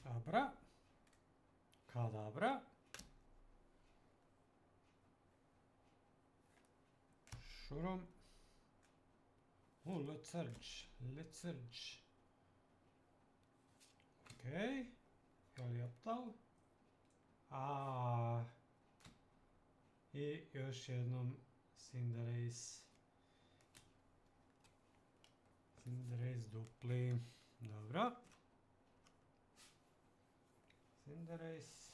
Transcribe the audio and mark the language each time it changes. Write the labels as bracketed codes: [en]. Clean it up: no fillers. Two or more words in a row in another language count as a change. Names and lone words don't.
[en] Abra. Kadabra. Shurum. Oh, let's search. Let's search. [sr] Okej. Jel aptal? I još jednom Cinderace. Cinderace dupli. Dobro. Cinderace.